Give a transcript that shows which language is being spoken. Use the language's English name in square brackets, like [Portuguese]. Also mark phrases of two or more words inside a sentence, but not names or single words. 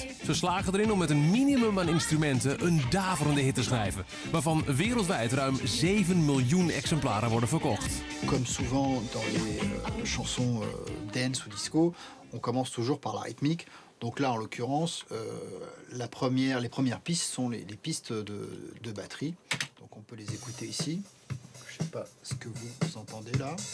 [Dutch] Ze slagen erin om met een minimum aan instrumenten een daverende hit te schrijven, waarvan wereldwijd ruim 7 miljoen exemplaren worden verkocht. [French] Comme souvent dans les chansons dance ou disco, on commence toujours par la rythmique. Donc là, en l'occurrence, les premières pistes sont les pistes de batterie. Donc on peut les écouter ici. Je ne sais pas ce que vous entendez là.